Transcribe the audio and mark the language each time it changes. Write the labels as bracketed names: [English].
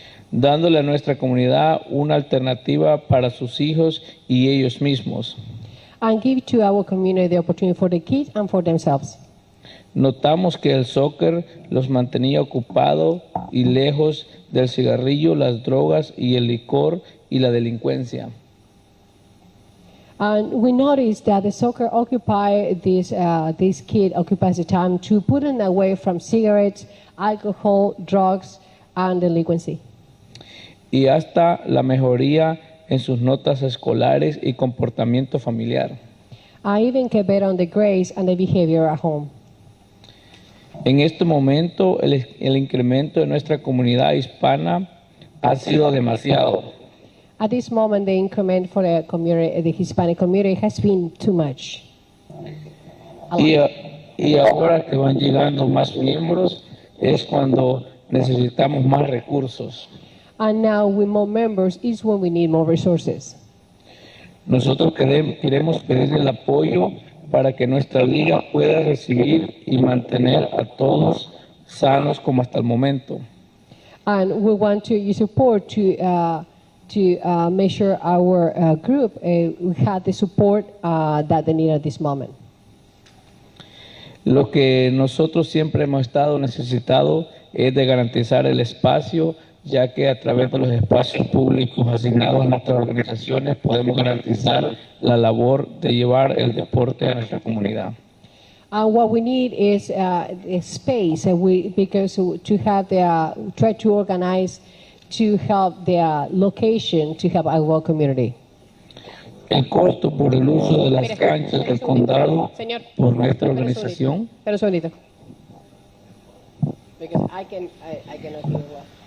[Spanish] Dándole a nuestra comunidad una alternativa para sus hijos y ellos mismos. [English] And give to our community the opportunity for the kids and for themselves. [Spanish] Notamos que el soccer los mantenía ocupados y lejos del cigarrillo, las drogas y el licor y la delincuencia. [English] And we noticed that the soccer this kid occupies the time to put them away from cigarettes, alcohol, drugs, and delinquency. [Spanish] Y hasta la mejoría en sus notas escolares y comportamiento familiar. [English] I even get better on the grades and the behavior at home. [Spanish] En este momento, el incremento de nuestra comunidad hispana ha sido demasiado. [English] At this moment, the increment for the community, the Hispanic community, has been too much. [Spanish] Y ahora que van llegando más miembros, es cuando necesitamos más recursos. [English] And now, with more members, is when we need more resources. [Spanish] Nosotros queremos pedir el apoyo para que nuestra liga pueda recibir y mantener a todos sanos como hasta el momento. [English] And we want your support to make sure our group we have the support that they need at this moment. [Spanish] Lo que nosotros siempre hemos estado necesitados es de garantizar el espacio, ya que a través de los espacios públicos asignados a nuestras organizaciones podemos garantizar la labor de llevar el deporte a nuestra comunidad. [English] What we need is space, because to have try to organize to help the location to help our community. [Spanish] El costo por el uso de las canchas del condado por nuestra organización. Pero un segundito. [English] Because I cannot hear well.